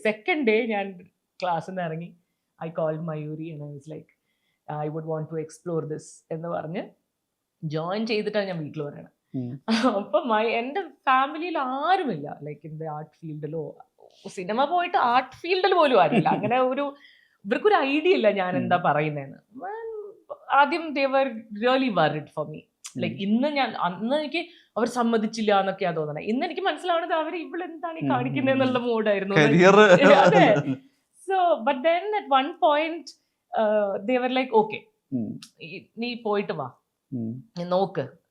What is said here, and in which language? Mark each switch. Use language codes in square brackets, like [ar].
[en] second day [ml] ഞാൻ ക്ലാസ്സിൽ നിന്ന് ഇറങ്ങി, [en] I called Mayuri and I was like I would want to explore this [ml] എന്ന് പറഞ്ഞ് ജോയിൻ ചെയ്തിട്ടാണ് ഞാൻ വീട്ടിൽ പറയണത്. അപ്പം എൻ്റെ ഫാമിലിയിൽ ആരുമില്ല like in the art ഫീൽഡിലോ, cinema പോയിട്ട് ആർട്ട് ഫീൽഡിൽ പോലും ആരില്ല. അങ്ങനെ ഇവർക്കൊരു ഐഡിയ ഇല്ല ഞാൻ എന്താ പറയുന്നതെന്ന്. ആദ്യം [en] they were really worried for me. [ml] Like അന്ന് എനിക്ക് അവർ സമ്മതിച്ചില്ല എന്നൊക്കെയാ തോന്നണേ. ഇന്ന് എനിക്ക് മനസ്സിലാവുന്നത് അവർ ഇവളെന്താണ് ഈ കാണിക്കുന്നതെന്നുള്ള മൂഡായിരുന്നു. അതെ. [en] so but then at one point they were like okay, [ml] നീ പോയിട്ട് വാ, നീ നോക്ക്.